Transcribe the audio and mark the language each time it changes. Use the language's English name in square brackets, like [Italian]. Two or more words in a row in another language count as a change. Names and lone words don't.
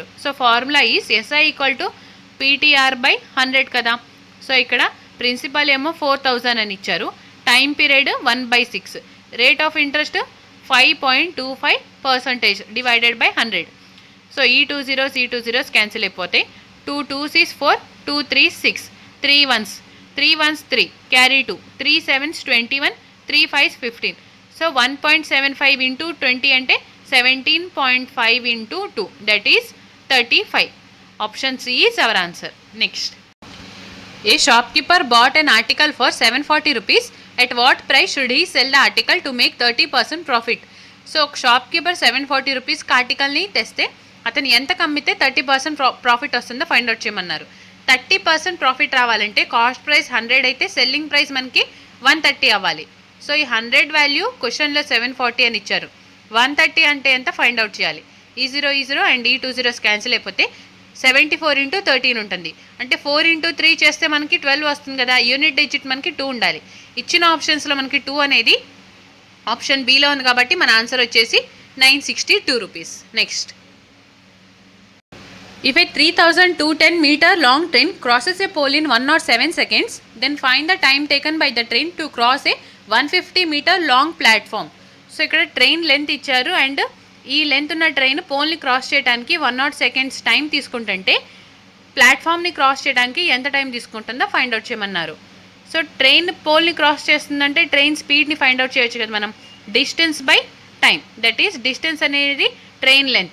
[English] so formula is SI = PTR/100 కదా. [Telugu] సో ఇక్కడ ప్రిన్సిపల్ ఏమో 4,000 అని ఇచ్చారు, [English] time period [Telugu] 1/6, [English] rate of interest 5.25% divided by 100. [Telugu] సో ఈ 2 zeros ఈ 2 zeros క్యాన్సిల్ అయిపోతాయి. [English] 2 2s is 4, 2 3s 6, 3 1s 3 [Telugu] క్యారీ 2, 3 7s 21, 3 5s 15. [English] సో 1.75 into 20 అంటే 17.5 into 2, that is 35. Option C is our answer. Next, a shopkeeper bought an article for 740 rupees. At what price should he sell the article to make 30% profit? so shopkeeper [Telugu] 740 రూపీస్కి ఆర్టికల్ని తెస్తే అతను ఎంత కమ్మితే 30% ప్రాఫిట్ వస్తుందో [English] find out [Telugu] చేయమన్నారు. 30% ప్రాఫిట్ రావాలంటే [English] cost price [Telugu] 100 అయితే [English] selling price [Telugu] మనకి 130 అవ్వాలి. సో ఈ 100 వాల్యూ క్వశ్చన్లో 740 అని ఇచ్చారు. 130 అంటే ఎంత [English] find out [Telugu] చేయాలి. ఈ 0 ఈ 0 అండ్ ఈ 2 zeros క్యాన్సిల్ అయిపోతే 74 into 13 ఉంటుంది. అంటే 4 into 3 చేస్తే మనకి 12 వస్తుంది కదా. [English] unit digit [Telugu] మనకి 2 ఉండాలి. ఇచ్చిన ఆప్షన్స్లో మనకి 2 అనేది ఆప్షన్ బిలో ఉంది కాబట్టి మన ఆన్సర్ వచ్చేసి 962 రూపీస్. నెక్స్ట్, [English] If a 3210 meter long train crosses a pole in 107 seconds, then find the time taken by the train to cross a 150 meter long platform. [Telugu] సో ఇక్కడ [English] train length [Telugu] ఇచ్చారు అండ్ ఈ లెంత్ ఉన్న ట్రైన్ పోల్ని క్రాస్ చేయడానికి 100 సెకండ్స్ టైం తీసుకుంటుంటే ప్లాట్ఫామ్ని క్రాస్ చేయడానికి ఎంత టైం తీసుకుంటుందో [English] find out [Telugu] చేయమన్నారు. సో ట్రైన్ పోల్ని క్రాస్ చేస్తుందంటే ట్రైన్ స్పీడ్ని [English] find out [Telugu] చేయొచ్చు కదా మనం. [English] distance by time, that is distance అనేది train length.